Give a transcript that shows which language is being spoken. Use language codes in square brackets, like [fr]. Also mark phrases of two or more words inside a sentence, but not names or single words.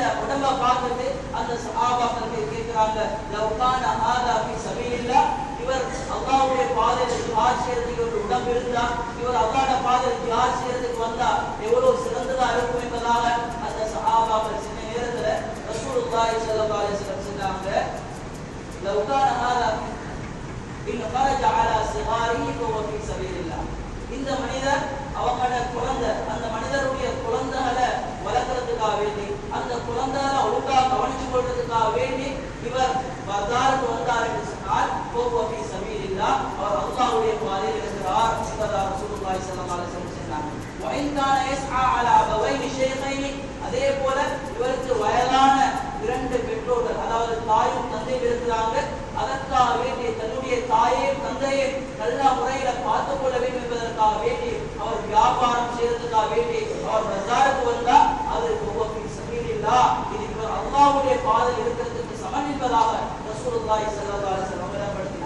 [ta] உடம்பை பார்த்துட்டு அந்த சஹாபாக்கள் கேட்கிறாங்க, [ar] لو كان هذا في سبيل الله, [ta] இவர் அல்லாஹ்வுடைய பாதையில் ஜிஹாத் செய்யறதுக்கு ஒரு உடம்பு இருந்தா, இவர் அல்லாஹ்வுடைய பாதையில் ஜிஹாத் செய்யறதுக்கு வந்தா எவ்வளவு சிறந்ததா இருக்கும் என்பதாக அந்த சஹாபாக்கள் சின்ன நேரத்துல ரசூலுல்லாஹி [ar] صلى الله عليه وسلم [ta] சொன்னாங்க, [ar] لو كان هذا إن خرج على صغاره فهو في سبيل الله. [ta] இந்த மனிதர் அவங்களோட குழந்தை, அந்த மனிதருடைய குழந்தைகளை வளர்க்கறதுக்காக வேண்டி, அந்த குழந்தைகளை ஒழுங்கா கவனிச்சு கொள்றதுக்காக வேண்டி இவர் பர்தாருக்கு வந்தார் என்று சொன்னால் [ar] فهو في سبيل الله, [ta] அவர் அல்லாஹ்வுடைய பாதையில் இருக்கிறார் என்பதாக ரசூலுல்லாஹி [ar] صلى الله عليه وسلم [ta] சொன்னாங்க. [ar] وإن كان يسعى على أبوين شيخين, [ta] அதே போல இவருக்கு வயதான 2 பெற்றோர்கள் அதாவது தாயும் தந்தையும் இருக்கிறாங்க, அதற்காக வேண்டி தன்னுடைய தாயையும் தந்தையும் நல்ல முறையில பார்த்துக் கொள்ள வேண்டும் என்பதற்காக வேண்டி அவர் வியாபாரம் செய்யறதுக்காக வேண்டி அவர் பஜாருக்கு வந்தா அது சபீலில்லாஹ், இது இவர் அல்லாஹ்வுடைய பாதையில் இருக்கிறதுக்கு சமன் என்பதாக ரசூலுல்லாஹி [ar] صلى الله عليه وسلم [ta] விளங்கப்படுத்தினார்.